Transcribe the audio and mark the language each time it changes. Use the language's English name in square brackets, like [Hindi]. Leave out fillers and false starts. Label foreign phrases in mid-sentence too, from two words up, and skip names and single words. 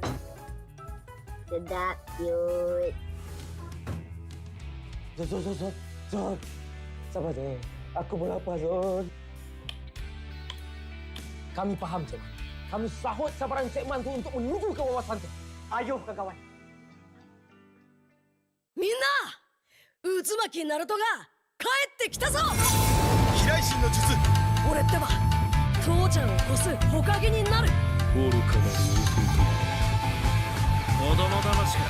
[Malay] Sedap, cute. Zon. Sabar, Zon. Aku pun lapar, Zon. Kami faham, Cik. Kami sahut sabaran Cik Man tu untuk menuju ke wawasan tu. Ayuh, kawan. [Japanese] みんな渦巻きナルトが帰ってきたぞ。飛来神の術。俺ってば父ちゃんを越す火影になる。愚かなる弟よ。子供騙しか。